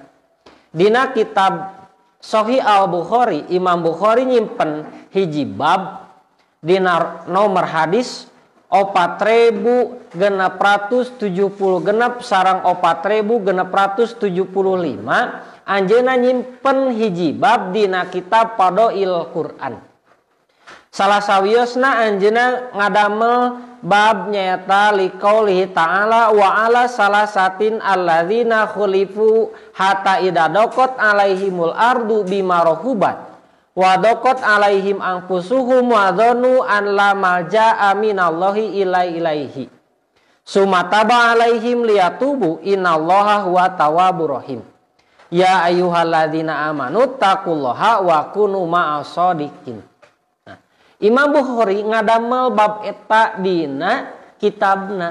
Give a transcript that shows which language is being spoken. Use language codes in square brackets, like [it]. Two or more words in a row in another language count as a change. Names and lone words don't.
[su] Dina kitab Sahih Al-Bukhari, Imam Bukhari nyimpen hiji bab dina nomor hadis 4670 sareng 4675. Anjeunna nyimpen hiji bab dina kitab Fadhail Quran. Salah sawiosna anjeunna ngadamel bab nyaeta [ar] لقوله تعالى وعلى الثلاثة الذين خلفوا حتى إذا ضاقت عليهم الأرض بما رحبت وضاقت عليهم أنفسهم وظنوا أن لا ملجأ من الله إلا إليه ثم تاب عليهم ليتوبوا إن الله هو التواب الرحيم. يا أيها الذين آمنوا اتقوا الله وكونوا مع الصادقين. [su] Imam Bukhari ngadamel bab eta dina kitabna.